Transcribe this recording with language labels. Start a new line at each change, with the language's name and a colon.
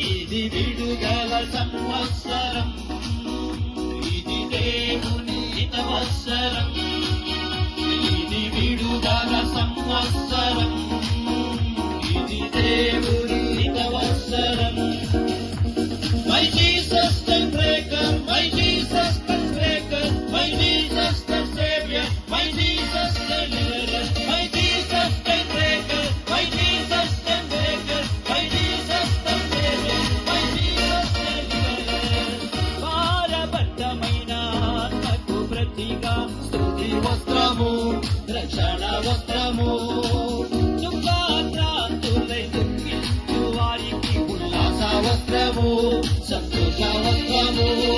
Telugu: ఇది విడుదల సంవత్సరం, ఇది దేవుని హితవత్సరం, ఇది విడుదల సంవత్సరం, ఇది దేవుని హితవత్సరం.
English: My Jesus can break us, my Jesus can break us, my Jesus can save us, my Jesus can deliver us, my Jesus can break us, my Jesus can break us, my Jesus can save us, my Jesus can deliver us.
Telugu: భారభరితమైన ఆత్మకు ప్రతిగా స్తుతి వస్త్రము, రక్షణ వస్త్రము, సుఖాక్రాంతులై దుఃఖించు వారికి ఉల్లాస వస్త్రము, సంతోష వస్త్రము.